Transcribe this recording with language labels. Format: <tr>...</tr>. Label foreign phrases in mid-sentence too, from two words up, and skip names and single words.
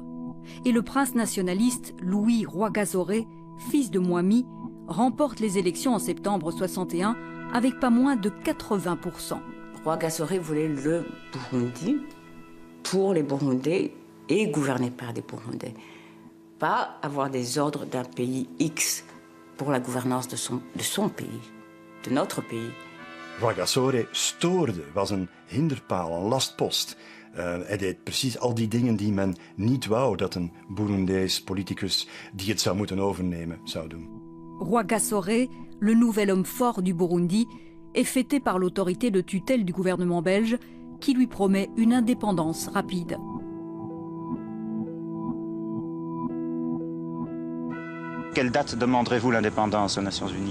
<fr>Et le prince nationaliste Louis Rwagasore, fils de Mwami, remporte les élections en septembre 61 avec pas moins de 80%. Rwagasore voulait le Burundi pour les Burundais et gouverné par des Burundais. Pas avoir des ordres d'un pays X pour la gouvernance de son pays, de notre pays.</fr> <nl>Rwagasore stoorde, was een hinderpaal, een lastpost. Hij deed precies al die dingen die men niet wou dat een Burundees politicus die het zou moeten overnemen zou doen.</nl> <fr>Rwagasore, le nouvel homme fort du Burundi, est fêté par l'autorité de tutelle du gouvernement belge qui lui promet une indépendance rapide. Quelle date demanderez-vous l'indépendance aux Nations Unies?</fr>